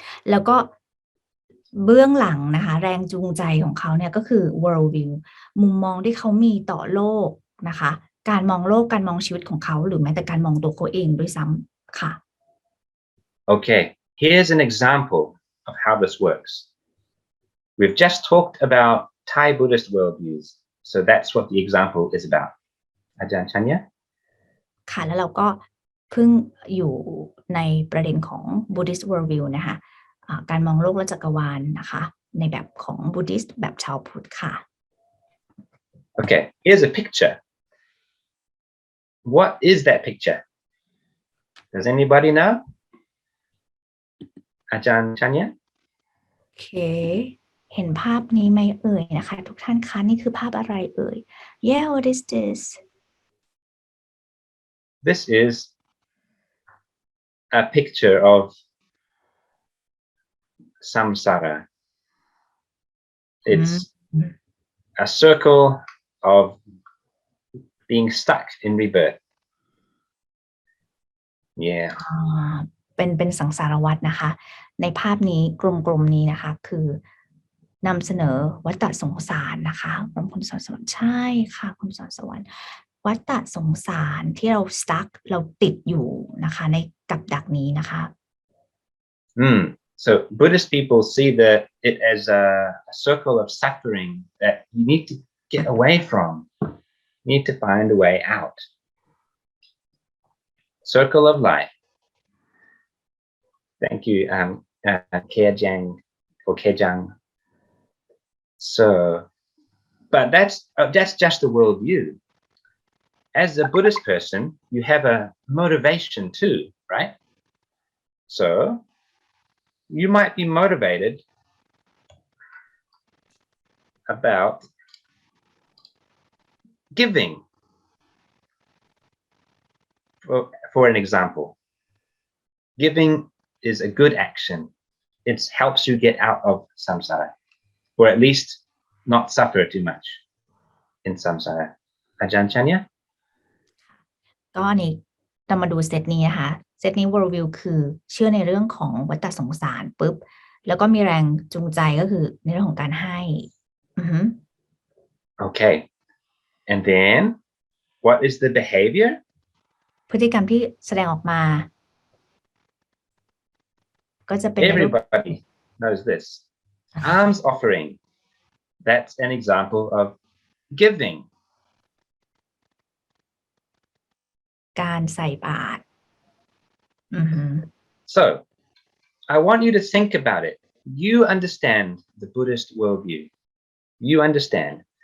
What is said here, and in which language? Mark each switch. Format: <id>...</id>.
<th>แล้วก็เบื้องหลังนะคะแรงจูงใจของเขาเนี่ยก็คือ worldview มุมมองที่เขามีต่อโลกนะคะการมองโลกการมองชีวิตของเขาหรือแม้แต่การมองตัวเขาเองด้วยซ้ำค่ะ</th> <en>Okay, here's an example of how this works. We've just talked about Thai Buddhist worldviews, so that's what the example is about. Aj.Andre?</en> <th>ค่ะแล้วเราก็เพิ่งอยู่ในประเด็นของ Buddhist Worldview นะคะการมองโลกและจักรวาลนะคะในแบบของ Buddhist แบบชาวพุทธค่ะ</th> <en>Okay, here's a picture. What is that picture? Does anybody know? Aj.Andre?</en> <th>โอเคเห็นภาพนี้ไหมเอ่ยนะคะทุกท่านคะนี่คือภาพอะไรเอ่ย</th> <en>Yeah, what is this? This is a picture of samsara. It's a circle of being stuck in rebirth. Yeah.</en> <th>เป็นสังสารวัฏนะคะในภาพนี้กลมๆนี้นะคะคือนำเสนอวัฏสงสารนะคะคุณสอนสวรรค์ใช่ค่ะคุณสอนสวรรค์วัฏสงสารที่เรา stuck เราติดอยู่นะคะในกับดักนี้นะคะ</th> <en>So Buddhist people see it as a circle of suffering that you need to get away from. You need to find a way out. Circle of life. Thank you, Kejang or Kejang. So, but that's just a worldview. As a Buddhist person, you have a motivation too, right? So, you might be motivated about giving. For an example, giving is a good action. It helps you get out of samsara, or at least not suffer too much in samsara. Aj.Andre?</en> <th>ก็นี่เรามาดูเซตนี้นะคะ เซตนี้ worldview คือเชื่อในเรื่องของวัฏสงสารปุ๊บแล้วก็มีแรงจูงใจก็คือในเรื่องของการให้</th> <en>Okay. And then what is the behavior?</en> <th>พฤติกรรมที่แสดงออกมาก็จะเป็น</th> <en>Everybody knows this. Alms offering. That's an example of giving.</en> <th>การใส่บาตร</th> <en>So, I want you to think about it. You understand the Buddhist worldview. You understand.</en>